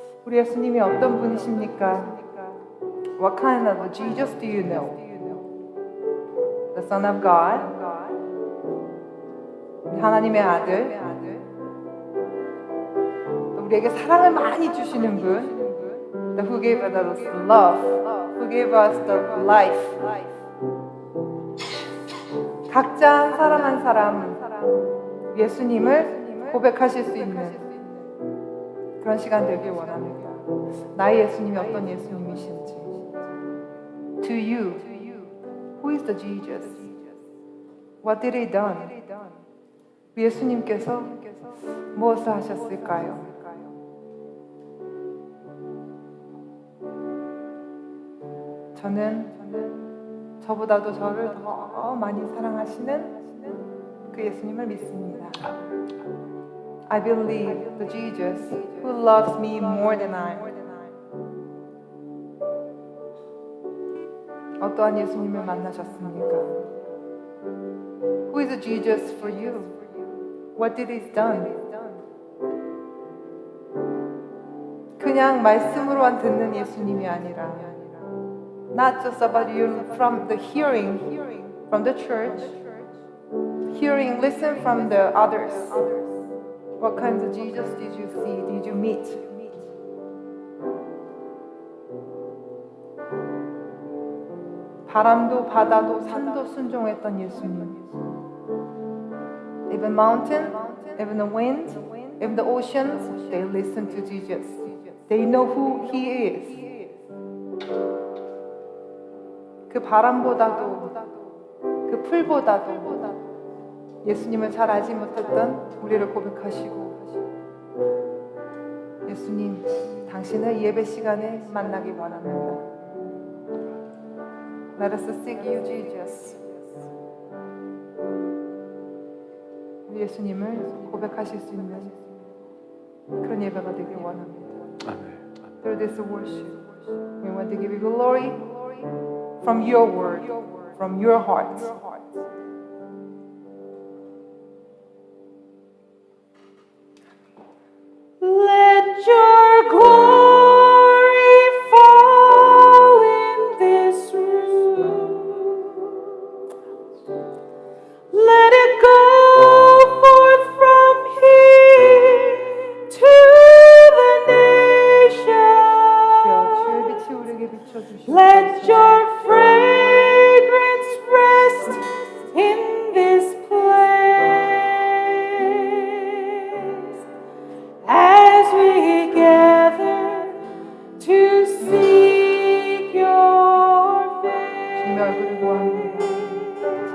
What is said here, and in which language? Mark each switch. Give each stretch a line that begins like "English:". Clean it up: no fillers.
Korean: 예수님이 어떤 분이십니까?
English: What kind of Jesus do you know? The Son of God,
Korean: 하나님의 아들, 또 우리에게 사랑을 많이 주시는 분,
English: Who gave us the love, Who gave us the life.
Korean: 각자 한 사람 한 사람 예수님을 고백하실 수 있는 그런 시간 되길 원합니다. 나의 예수님이 어떤 예수님이신지.
English: To you, who is the Jesus? What did he done?
Korean: 예수님께서 무엇을 하셨을까요? 저는 저보다도 저를 더 많이 사랑하시는 그 예수님을 믿습니다.
English: I believe the Jesus who loves me more than I.
Korean: 어떠한 예수님을 만나셨습니까?
English: Who is the Jesus for you? What did he done?
Korean: 그냥 말씀으로만 듣는 예수님이 아니라
English: Not just about you from the hearing from the church, hearing, listen from the others. What kinds of Jesus did you see? Did you meet?
Korean: 바람도 바다도 산도 순종했던 예수님.
English: Even mountain, even the wind, even the oceans, they listen to Jesus. They know who He is.
Korean: 그 바람보다도 그 풀보다도 예수님을 잘 알지 못했던 우리를 고백하시고 예수님, 당신을 예배 시간에 만나기 원합니다.
English: Let us seek you, Jesus.
Korean: 우리 예수님을 고백하실 수 있는 그런 예배가 되길 원합니다.
English: Through this worship, we want to give you glory from your word, from your heart. Let your glory fall in this room. Let it go forth from here to the
Korean: 주여
English: nations.
Korean: 빛이 우리에게 비춰주시옵소서.
English: Let your fragrance rest in this place as we gather to seek your
Korean: 주님의 얼굴을 구합니다.